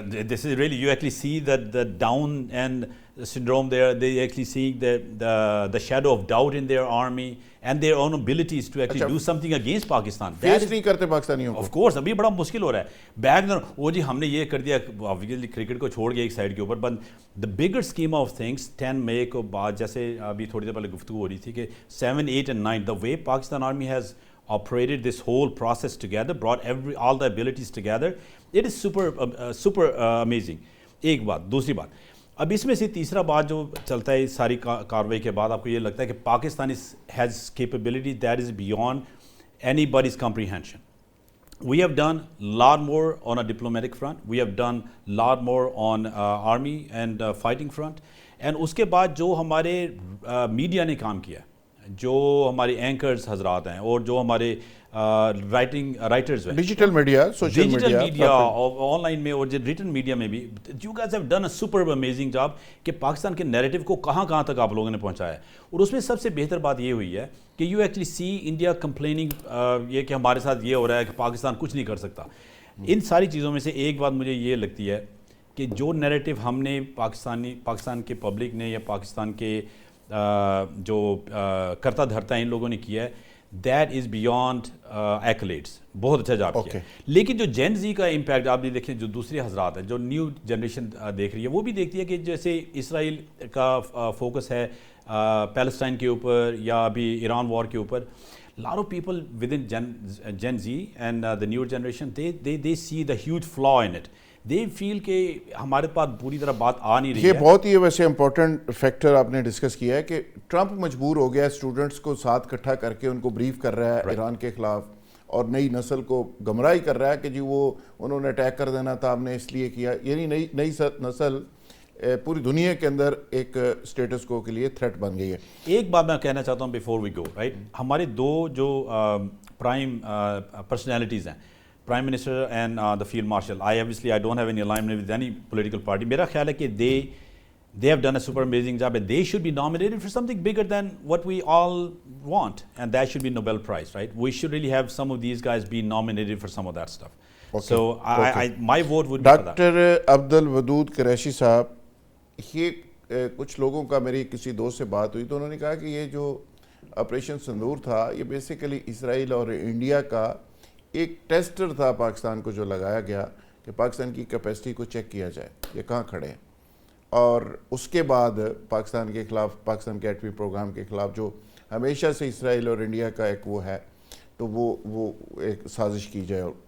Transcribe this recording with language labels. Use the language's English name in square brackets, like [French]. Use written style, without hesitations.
[English] this is really, you actually see the down and syndrome there. They actually seeing the shadow of doubt in their army and their own abilities to actually do something against Pakistan. [Urdu] Face نہیں کرتے پاکستانیوں کو. [English] Of course, [Urdu] ابھی بڑا مشکل ہو رہا ہے. Back دن وہ جی ہم نے یہ کر دیا, obviously کرکٹ کو چھوڑ گیا ایک سائڈ کے اوپر, [English] but the bigger scheme of things [Urdu] 10 مئی کو بعد, جیسے ابھی تھوڑی دیر پہلے گفتگو ہو رہی تھی کہ 7, 8 and 9, [English] the way Pakistan Army has operated this whole process together, brought all the abilities together, it is super amazing. [Urdu] ایک بات. دوسری بات, اب اس میں سے تیسرا بات جو چلتا ہے ساری کاروائی کے بعد, آپ کو یہ لگتا ہے کہ Pakistan [English] has capability that is beyond anybody's comprehension. We have done a lot more on a diplomatic front. We have done a lot more on army and fighting front. [Urdu] And اس کے بعد جو ہمارے میڈیا نے کام کیا, جو ہمارے اینکرز حضرات ہیں اور جو ہمارے رائٹرز ہیں, digital media, social media, on line میں اور ریٹن میڈیا میں بھی, [English] you guys have done a super amazing job [Urdu] کہ پاکستان کے نیریٹو کو کہاں کہاں تک آپ لوگوں نے پہنچایا ہے. اور اس میں سب سے بہتر بات یہ ہوئی ہے کہ [English] you actually see India complaining [Urdu] یہ کہ ہمارے ساتھ یہ ہو رہا ہے کہ پاکستان کچھ نہیں کر سکتا. ان ساری چیزوں میں سے ایک بات مجھے یہ لگتی ہے کہ جو نیریٹو ہم نے پاکستان کے پبلک نے یا پاکستان کے جو کرتا دھرتا ان لوگوں نے کیا ہے, [English] That is beyond accolades. [Urdu] بہت اچھا جاب کیا. لیکن جو جین زی کا امپیکٹ آپ نے دیکھیں, جو دوسرے حضرات ہیں, جو نیو جنریشن دیکھ رہی ہے, وہ بھی دیکھتی ہے کہ جیسے اسرائیل کا فوکس ہے پیلسٹائن کے اوپر یا ابھی ایران وار کے اوپر. [English] lot of people within Gen Z and the newer generation, they see the huge flaw in it. دے فیل [Urdu] کہ ہمارے پاس پوری طرح بات آ نہیں رہی یہ ہے. بہت ہی ویسے امپورٹنٹ فیکٹر آپ نے ڈسکس کیا ہے کہ ٹرمپ مجبور ہو گیا اسٹوڈنٹس کو ساتھ اکٹھا کر کے ان کو بریف کر رہا ہے ایران کے خلاف, اور نئی نسل کو گمراہی کر رہا ہے کہ جی وہ انہوں نے اٹیک کر دینا تھا, ہم نے اس لیے کیا. یعنی نئی نسل پوری دنیا کے اندر ایک اسٹیٹس کو کے لیے تھریٹ بن گئی ہے. ایک بات میں کہنا چاہتا ہوں [English] before we go, right, [Urdu] ہمارے دو جو پرائم پرسنالٹیز ہیں, prime minister and the field marshal, [English] I don't have any alignment with any political party. [Urdu] میرا خیال ہے کہ [English] they have done a super amazing job and they should be nominated for something bigger than what we all want, and that should be Nobel Prize, right? We should really have some of these guys be nominated for some of that stuff. Okay. So my vote would be for that. [Urdu] Doctor Abdul Wadood Qureshi صاحب, یہ کچھ لوگوں کا میری کسی دوست سے بات ہوئی تو انہوں نے کہا کہ یہ جو آپریشن سندور تھا یہ بیسیکلی اسرائیل اور انڈیا کا ایک ٹیسٹر تھا پاکستان کو جو لگایا گیا کہ پاکستان کی کیپیسٹی کو چیک کیا جائے یہ کہاں کھڑے ہیں, اور اس کے بعد پاکستان کے خلاف, پاکستان کے ایٹمی پروگرام کے خلاف جو ہمیشہ سے اسرائیل اور انڈیا کا ایک وہ ہے تو وہ ایک سازش کی جائے.